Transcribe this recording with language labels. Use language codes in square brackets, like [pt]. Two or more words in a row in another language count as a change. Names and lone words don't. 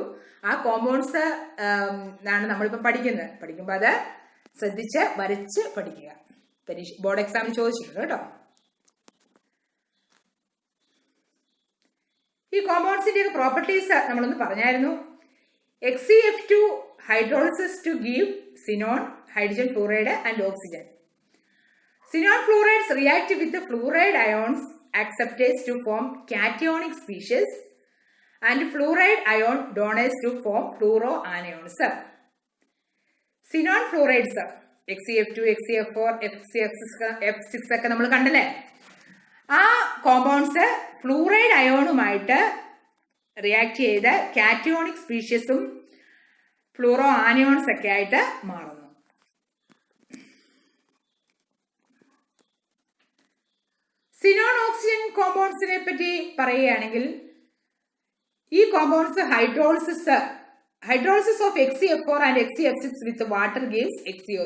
[ml] ആ കോമ്പൗണ്ട്സ് ആണ് നമ്മളിപ്പോൾ പഠിക്കുമ്പോൾ അത് ശ്രദ്ധിച്ച് വരച്ച് പഠിക്കുക. [en] board exam [ml] ചോദിച്ചിട്ടുണ്ട് കേട്ടോ. ഈ കോമ്പൗണ്ട്സിന്റെ ഒക്കെ പ്രോപ്പർട്ടീസ് നമ്മളൊന്ന് പറഞ്ഞായിരുന്നു. [en] XeF2 hydrolysis to give xenon, hydrogen fluoride and oxygen. Xenon fluorides react with the fluoride ions acceptase to form cationic species and fluoride ion donors to form fluoroanions. Xenon fluorides XeF2, XeF4, [ml] F6 ഒക്കെ നമ്മൾ കണ്ടല്ലേ. ആ കോമ്പൗണ്ട്സ് [en] fluoride ion [ml] റിയാക്ട് ചെയ്ത് [en] cationic species fluoro anions [ml] ഒക്കെ ആയിട്ട് മാറുന്നു. [en] xenon oxygen [ml] കോമ്പൗണ്ട്സിനെ പറ്റി പറയുകയാണെങ്കിൽ ഈ കോമ്പൗണ്ട്സ് [en] hydrolysis of XeF4 and XeF6 with water gives XeO3.